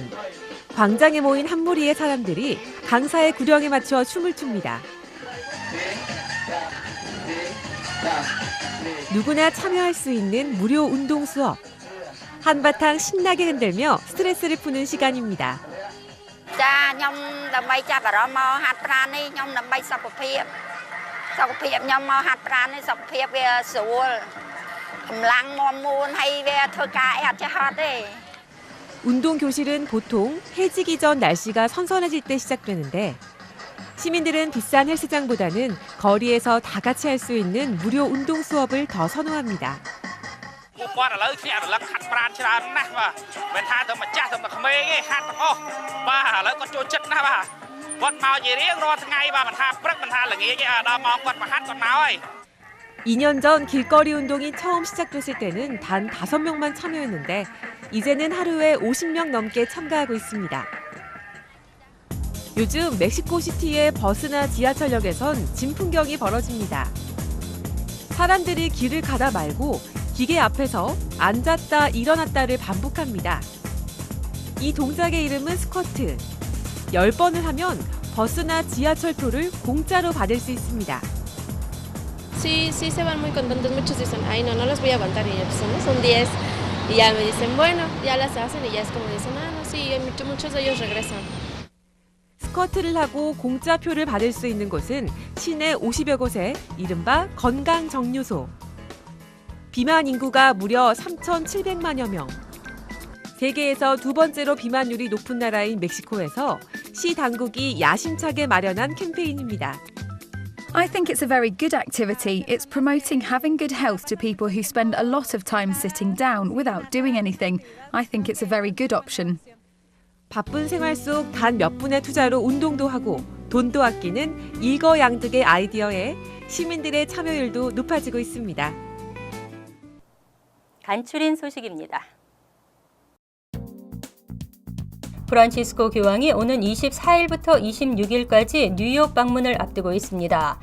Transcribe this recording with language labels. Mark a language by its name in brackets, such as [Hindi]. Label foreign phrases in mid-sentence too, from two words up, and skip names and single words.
[Korean] 광장에 모인 한 무리의 사람들이 강사의 구령에 맞춰 춤을 춥니다. 누구나 참여할 수 있는 무료 운동 수업. 한바탕 신나게 흔들며 스트레스를 푸는 시간입니다. [Khmer] 자, 냠 ដើម្បីចាប់អារម្មណ៍មកហាត់ប្រាណនេះខ្ញុំដើម្បីសុខភាពខ្ញុំមកហាត់ប្រាណនេះសុខភាពវាស្រួលកម្លាំងមាំមួនហើយវាធ្វើការអីអត់ចេះហត់ទេ [Korean] 운동 교실은 보통 해지기 전 날씨가 선선해질 때 시작되는데 시민들은 비싼 헬스장보다는 거리에서 다 같이 할 수 있는 무료 운동 수업을 더 선호합니다. [Khmer] គាត់ឥឡូវភ្នាក់រលឹកហាត់ប្រាណច្រើនណាស់បាទមិនថាទៅម្ចាស់ទៅក្មេងទេហាត់ទាំងអស់បាទឥឡូវគាត់ចូលចិត្តណាស់បាទគាត់មកជារៀងរាល់ថ្ងៃបាទមិនថាព្រឹកមិនថាល្ងាចទេដល់ម៉ោងគាត់មកហាត់គាត់មកហើយ [Korean] 2년 전 길거리 운동이 처음 시작됐을 때는 단 5명만 참여했는데 이제는 하루에 50명 넘게 참가하고 있습니다. 요즘 멕시코시티의 버스나 지하철역에선 진풍경이 벌어집니다. 사람들이 길을 가다 말고 기계 앞에서 앉았다 일어났다를 반복합니다. 이 동작의 이름은 스쿼트. 10번을 하면 버스나 지하철표를 공짜로 받을 수 있습니다. [Spanish] Sí, sí se van muy contentos, muchos dicen, ay no, no los voy a aguantar y son 10 y ya me dicen, bueno, ya las hacen y ya es como dicen, ah no, sí, muchos de ellos regresan. [Korean] 스쿼트를 하고 공짜표를 받을 수 있는 곳은 시내 50여 곳에 이른바 건강정류소. 비만 인구가 무려 3,700만여 명. 세계에서 두 번째로 비만율이 높은 나라인 멕시코에서 시 당국이 야심차게 마련한 캠페인입니다. [English] I think it's a very good activity. It's promoting having good health to people who spend a lot of time sitting down without doing anything. I think it's a very good option. [Korean] 바쁜 생활 속 단 몇 분의 투자로 운동도 하고 돈도 아끼는 일거양득의 아이디어에 시민들의 참여율도 높아지고 있습니다. 간추린 소식입니다. 프란치스코 교황이 오는 24일부터 26일까지 뉴욕 방문을 앞두고 있습니다.